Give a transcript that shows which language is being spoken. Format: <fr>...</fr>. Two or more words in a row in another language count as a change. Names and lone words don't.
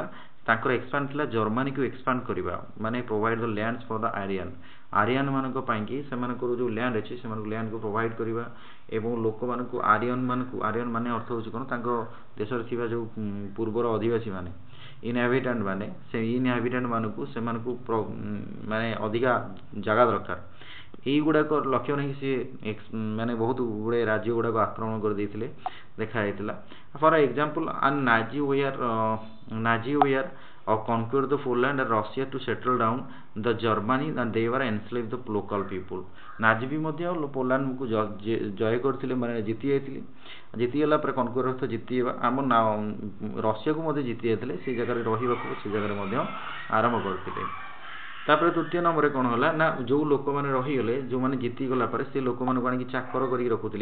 <or>ତାଙ୍କର ଏକ୍ସପାଣ୍ଡ ଥିଲା ଜର୍ମାନୀକୁ ଏକ୍ସପାଣ୍ଡ କରିବା, ମାନେ</or> <en>provide the lands for the Aryan</en> <or>ମାନଙ୍କ ପାଇଁକି ସେମାନଙ୍କର ଯେଉଁ ଲ୍ୟାଣ୍ଡ ଅଛି ସେମାନଙ୍କୁ ଲ୍ୟାଣ୍ଡକୁ ପ୍ରୋଭାଇଡ଼ କରିବା ଏବଂ ଲୋକମାନଙ୍କୁ ଆରିଆନ୍ ମାନେ ଅର୍ଥ ହେଉଛି କ'ଣ, ତାଙ୍କ ଦେଶରେ ଥିବା ଯେଉଁ ପୂର୍ବର ଅଧିବାସୀ ମାନେ, ଇନହାବିଟାଣ୍ଟ ମାନେ, ସେ ଇନହାବିଟାଣ୍ଟ ମାନଙ୍କୁ ସେମାନଙ୍କୁ ମାନେ ଅଧିକା ଜାଗା ଦରକାର। ଏଇଗୁଡ଼ାକ ଲକ୍ଷ୍ୟ ନେଇକି ସିଏ ମାନେ ବହୁତ ଗୁଡ଼ିଏ ରାଜ୍ୟ ଗୁଡ଼ାକ ଆକ୍ରମଣ କରିଦେଇଥିଲେ ଦେଖାଯାଇଥିଲା।</or> <en>for example Nazi were conquer the Poland and Russia to settle down the Germany and they were enslaved the local people।</en> <or>ନାଜି ବି ମଧ୍ୟ ପୋଲାଣ୍ଡକୁ ଜୟ କରିଥିଲେ, ମାନେ ଜିତି ଯାଇଥିଲେ। ଜିତିଗଲା ପରେ କନକ୍ୱର ଅର୍ଥ ଜିତିବା, ଆମ ରଷିଆକୁ ମଧ୍ୟ ଜିତି ଯାଇଥିଲେ, ସେ ଜାଗାରେ ରହିବାକୁ ସେ ଜାଗାରେ ମଧ୍ୟ ଆରମ୍ଭ କରିଥିଲେ। ତାପରେ ତୃତୀୟ ନମ୍ବରରେ କ'ଣ ହେଲା ନା ଯେଉଁ ଲୋକମାନେ ରହିଗଲେ, ଯେଉଁମାନେ ଜିତିଗଲା ପରେ ସେ ଲୋକମାନଙ୍କୁ ଆଣିକି ଚାକର କରିକି ରଖୁଥିଲେ।</or>